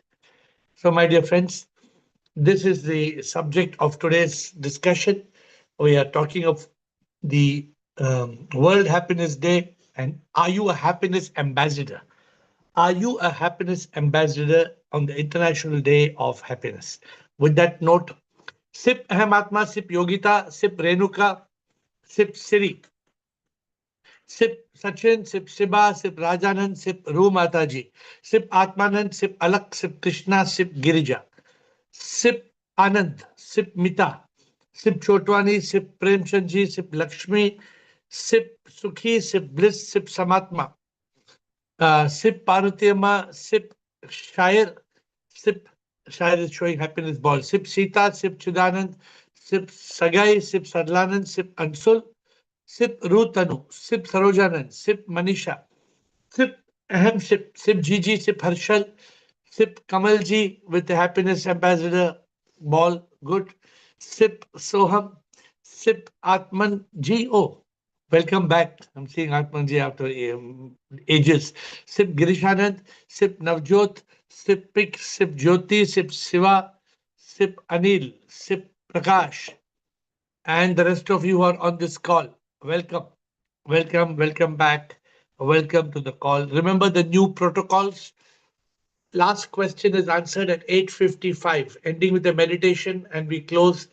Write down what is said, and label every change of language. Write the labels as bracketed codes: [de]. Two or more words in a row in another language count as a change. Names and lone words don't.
[en] So, my dear friends, this is the subject of today's discussion. We are talking of the World Happiness Day. And are you a happiness ambassador? Are you a happiness ambassador on the International Day of Happiness? With that note, Sip Ahem Atma, Sip Yogita, Sip Renuka, Sip Siri, Sip Sachin, Sip Shiba, Sip Rajanand, Sip Ru Mataji, Sip Atmanand, Sip Alak, Sip Krishna, Sip Girija, Sip Anand, Sip Mita, Sip Chotwani, Sip Premchandji, Sip Lakshmi, Sip Sukhi, Sip Bliss, Sip Samatma, Sip Parvatiyama, Sip Shair, Sip Shair is showing happiness ball, Sip Sita, Sip Chidanand, Sip Sagai, Sip Sadlanand, Sip Ansul, Sip Rutanu, Sip Sarojanand, Sip Manisha, Sip Ahem Sip, Sip Gigi, Sip Harshal, Sip Kamalji with the happiness ambassador ball, good. Sip Soham, Sip Atman G. Oh, welcome back. I'm seeing Atman Ji after ages. Sip Girishanand, Sip Navjot, Sip Pik, Sip Jyoti, Sip Siva, Sip Anil, Sip Prakash, and the rest of you who are on this call. Welcome, welcome back. Welcome to the call. Remember the new protocols. Last question is answered at 8:55, ending with a meditation, and we close.